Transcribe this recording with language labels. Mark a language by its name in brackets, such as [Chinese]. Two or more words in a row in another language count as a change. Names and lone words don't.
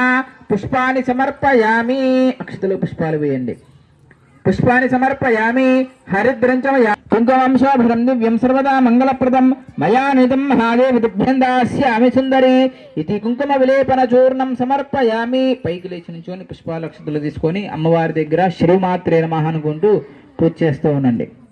[Sanskrit] पुष्पानि समर्पयामि। [Telugu] అక్షతలో పుష్పాలు వేయండి। [Sanskrit] पुष्पानि समर्पयामि। हरिद्रं च मया कुङ्कुमं शोभनं दिव्यं सर्वदा मंगलप्रदं मया नीतं महादेव तुभ्यं दास्यामि सुंदरी इति कुंकुम विलेपन चूर्णं समर्पयामि। [Telugu] పైకి లేచి నించొని పుష్పాల అక్షతలు తీసుకొని అమ్మవారి దగ్గర శ్రీమాత్రే నమః అనుకుంటూ పూజ చేస్తూ ఉండండి.